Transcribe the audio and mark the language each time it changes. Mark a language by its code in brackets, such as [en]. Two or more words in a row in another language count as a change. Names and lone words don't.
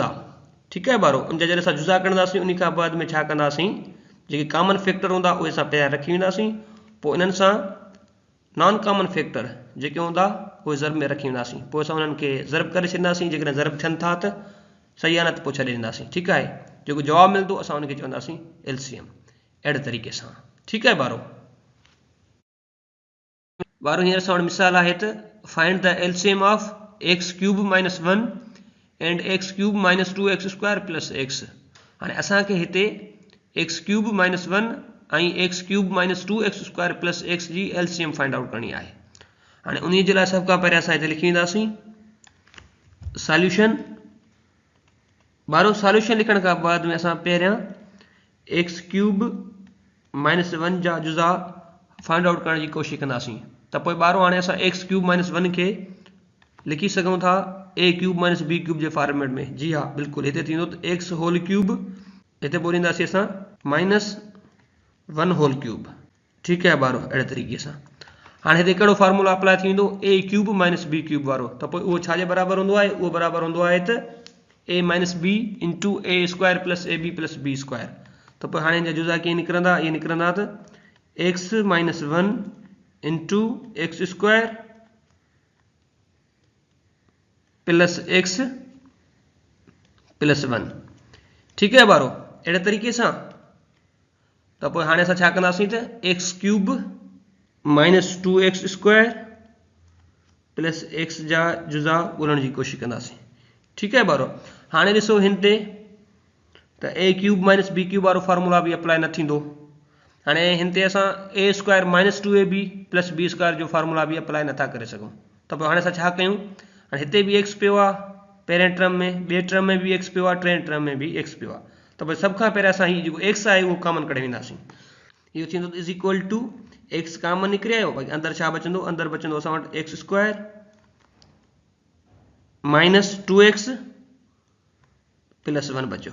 [sd] ठीकु आहे ॿारो, उन जा जॾहिं असां जुज़ा कंदासीं उन खां बाद में छा कंदासीं, जेके [en] common factor [sd] हूंदा उहे असां पहिरियां रखी वेंदासीं, पोइ इन्हनि सां [en] non common factor [sd] जेके हूंदा उहे ज़रब में रखी वेंदासीं, पोइ असां उन्हनि खे ज़रब करे छॾींदासीं। जेकॾहिं ज़रब थियनि था त सही आहे, न त पोइ छॾे ॾींदासीं। ठीकु आहे, जेको जवाबु मिलंदो असां उनखे चवंदासीं LCM। अहिड़े तरीक़े सां। ठीकु आहे ॿारो। ॿारो हींअर असां वटि मिसाल आहे त [en] find the LCM of x³ - 1 and x³ - 2x² + x. [sd] हाणे असांखे हिते x³ - 1 ऐं x³ - 2x² + x जी LCM [en] find out [sd] करणी आहे। हाणे उन जे लाइ सभ खां पहिरियों असां हिते लिखी वेंदासीं सॉल्यूशन। ॿारो सॉल्यूशन लिखण खां बाद में असां पहिरियां x³ - 1 जा जुज़ा [en] find out [sd] करण जी कोशिशि कंदासीं। त पोइ ॿारो हाणे असां x³ - 1 खे लिखी सघूं था a³ - b³ जे फॉर्मेट में। जी हा, बिल्कुलु हिते थींदो त x⁻³ हिते ॿोलींदासीं असां -1⁻³। ठीकु आहे ॿारो, अहिड़े तरीक़े सां। हाणे हिते कहिड़ो फार्मूला अप्लाई थी वेंदो, a³ - b³ वारो। त पोइ उहो छाजे बराबरि हूंदो आहे, उहो बराबरि हूंदो आहे त a - b × a² + ab + b²। त पोइ हाणे हिन जा जुज़ा कीअं निकिरंदा, इहे निकिरंदा त x - 1 × x² + x + 1। ठीकु आहे ॿारो, अहिड़े तरीक़े सां। त पोइ हाणे असां छा कंदासीं त x³ - 2x² + x जा जुज़ा ॻोल्हण जी कोशिशि कंदासीं। ठीकु आहे ॿारो। हाणे ॾिसो हिन ते त a³ - b³ वारो फार्मूला बि अप्लाई न थींदो। हाणे हिन ते असां a² - 2ab + b² जो फार्मूला बि अप्लाई नथा करे सघूं। त पोइ हाणे असां छा कयूं, हाणे हिते बि x पियो आहे पहिरें टर्म में, ॿिए टर्म में बि x पियो आहे, टें टर्म में बि x पियो आहे। त पोइ सभ खां पहिरियों असां हीउ जेको x आहे उहो कॉमन कढी वेंदासीं। इहो थींदो = x कॉमन निकिरी आयो, बाक़ी अंदरि छा बचंदो, अंदरि बचंदो असां वटि x² - 2x + 1 बचियो।